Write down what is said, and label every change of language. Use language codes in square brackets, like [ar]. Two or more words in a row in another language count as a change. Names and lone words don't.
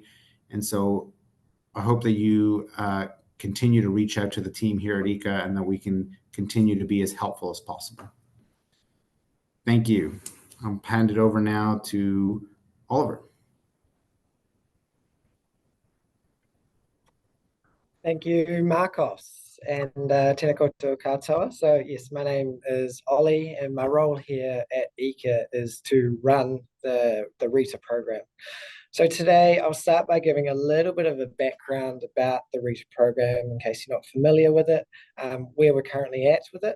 [en] And so I hope that you continue to reach out to the team here at EECA and that we can continue to be as helpful as possible. Thank you. I'll hand it over now to Oliver. Thank you, Marcos, and [mi] tēnā koutou katoa. [en] So yes, my name is Ollie, and my role here at EECA is to run the RETA program. So today I'll start by giving a little bit of a background about the RETA program in case you're not familiar with it, where we're currently at with it.